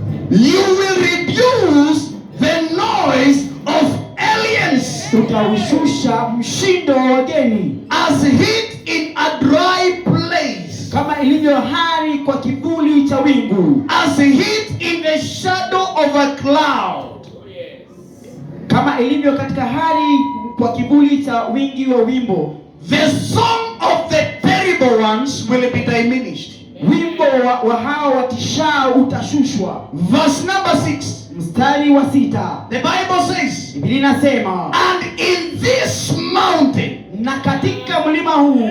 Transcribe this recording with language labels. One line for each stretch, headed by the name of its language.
English: You will reduce the noise of aliens.
Swahili: Utaushusha mshindo wa wageni.
English: As heat in a dry place.
Swahili: Kama ilivyo hari kwa kivuli cha wingu.
English: As heat in the shadow of a cloud.
Swahili: Kama ilivyo katika hari kwa kivuli cha wingi wa wimbo.
English: The song of the terrible ones will be diminished.
Swahili: Wimbo wa hao watishao utashushwa.
English: Verse number 6.
Swahili: Mstari wa 6.
English: The Bible says,
Swahili: Biblia inasema,
English: and in this mountain,
Swahili: na katika mlima huu.